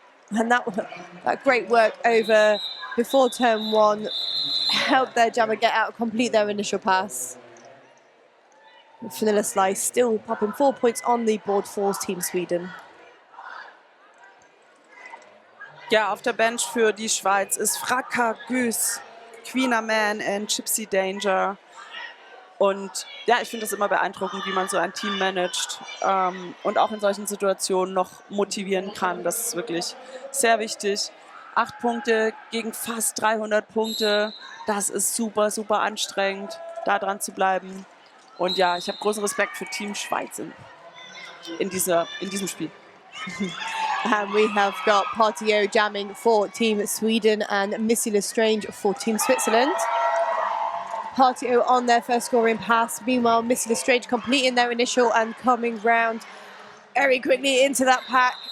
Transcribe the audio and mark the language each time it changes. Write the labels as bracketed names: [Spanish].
[English] And that great work over before turn 1 helped their jammer get out, complete their initial pass. Vanilla Slice still popping 4 points on the board for Team Sweden. [German] Ja, auf der Bench für die Schweiz ist Fraka Güs, Queener Man und Gypsy Danger. Und ja, ich finde das immer beeindruckend, wie man so ein Team managt und auch in solchen Situationen noch motivieren kann. Das ist wirklich sehr wichtig. 8 Punkte gegen fast 300 Punkte. Das ist super, super anstrengend, da dran zu bleiben. Und ja, ich habe großen Respekt für Team Schweiz in diesem Spiel. [English] And we have got Partio jamming for Team Sweden and Missy Lestrange for Team Switzerland. Partio on their first scoring pass. Meanwhile, Missy Lestrange completing their initial and coming round very quickly into that pack.